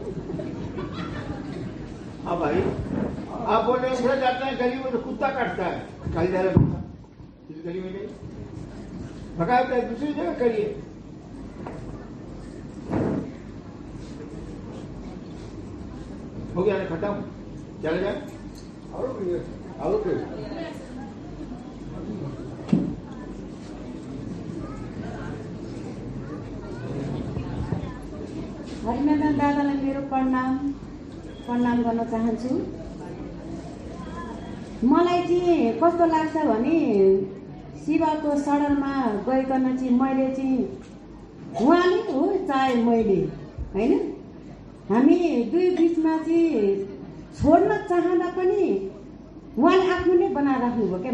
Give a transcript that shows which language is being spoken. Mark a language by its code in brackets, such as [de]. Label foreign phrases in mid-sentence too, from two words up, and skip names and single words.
[hi] हाँ भाई, आप बोल रहे उधर जाते हैं गली में तो कुत्ता काटता है, कल जा रहा कुत्ता इस गली में नहीं भगाता है, दूसरी जगह करिए। हो गया ना खत्म, चले जाए और [ne] हरिनारायण दादालाई मेरो प्रणाम गर्न चाहन्छु। मलाई चाहिँ कस्तो लाग्छ भने शिवको शरणमा गइकन चाहिँ मैले चाहिँ उहाँले हो चाहे मैले होइन, हामी दुई बिचमा चाहिँ छोड्न चाहँदा पनि उहाँले आफ्नो नै बनाएर राख्नुभयो क्या।